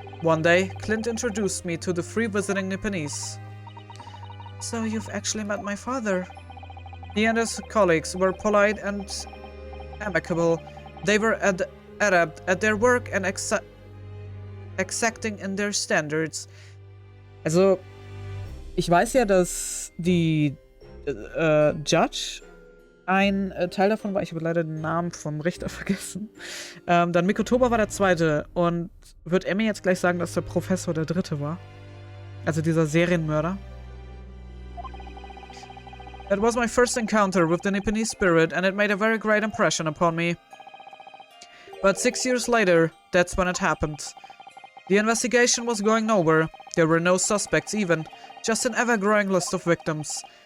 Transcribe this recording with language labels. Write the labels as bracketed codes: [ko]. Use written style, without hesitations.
[en] One day, Clint introduced me to the 3 visiting Nipponese. So you've actually met my father? He and his colleagues were polite and amicable. They were adept at their work and exacting in their standards. [de] Also, ich weiß ja, dass die Judge ein Teil davon war, ich habe leider den Namen vom Richter vergessen. Dann Mikotoba war der zweite. Und wird er mir jetzt gleich sagen, dass der Professor der dritte war? Also dieser Serienmörder. [en] That was my first encounter with the Nipponese spirit and it made a very great impression upon me. But 6 years later, that's when it happened. The investigation was going nowhere. There were no suspects even, just an ever-growing list of victims.